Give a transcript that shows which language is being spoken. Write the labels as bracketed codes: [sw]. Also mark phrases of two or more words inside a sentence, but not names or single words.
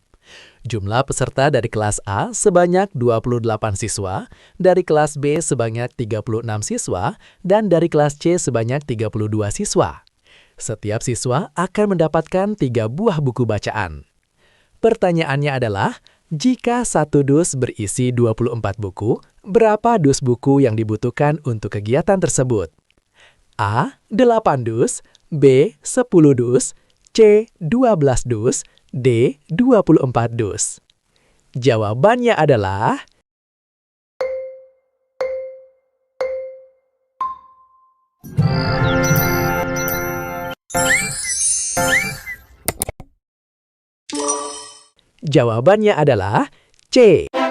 [id] Jumlah peserta dari kelas A sebanyak 28 siswa, dari kelas B sebanyak 36 siswa, dan dari kelas C sebanyak 32 siswa. Setiap siswa akan mendapatkan 3 buah buku bacaan. Pertanyaannya adalah, jika satu dus berisi 24 buku, berapa dus buku yang dibutuhkan untuk kegiatan tersebut? A. 8 dus, B. 10 dus, C. 12 dus, D. 24 dus. Jawabannya adalah C.